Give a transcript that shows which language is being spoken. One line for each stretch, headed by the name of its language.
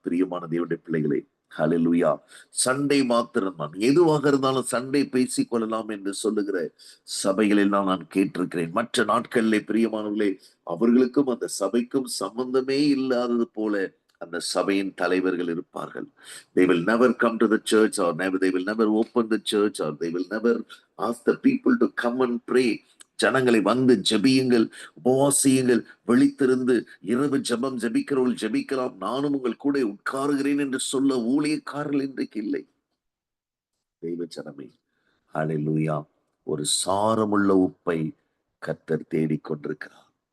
Tamil: பிரியமான தேவனுடைய பிள்ளைகளை, ஹல்லேலூயா, சண்டை மாத்திரம்தான், எதுவாக இருந்தாலும் சண்டை பேசிக் கொள்ளலாம் என்று சொல்லுகிற சபைகளில் நான் கேட்டிருக்கிறேன். மற்ற நாட்களிலே பிரியமானவர்களே, அவர்களுக்கும் அந்த சபைக்கும் சம்பந்தமே இல்லாதது போல அந்த சபையின் தலைவர்கள் இருப்பார்கள்.
English: They will never come to the church, or they will never open the church, or they will never ask the people to come and pray.
Tamil: ஜனங்களை வந்து ஜெபியுங்கள், உபவாசியுங்கள், விழித்திருந்து இரவு ஜெபம் ஜெபிக்கிறவர்கள் ஜெபிக்கலாம், நானும் உங்கள் கூட உட்காருகிறேன் என்று சொல்ல ஊழியக்காரர்கள் இன்றைக்கு இல்லை. தெய்வ ஜனமே, ஹல்லேலூயா, ஒரு சாரமுள்ள உப்பை கர்த்தர் தேடிக்கொண்டிருக்கிறார்.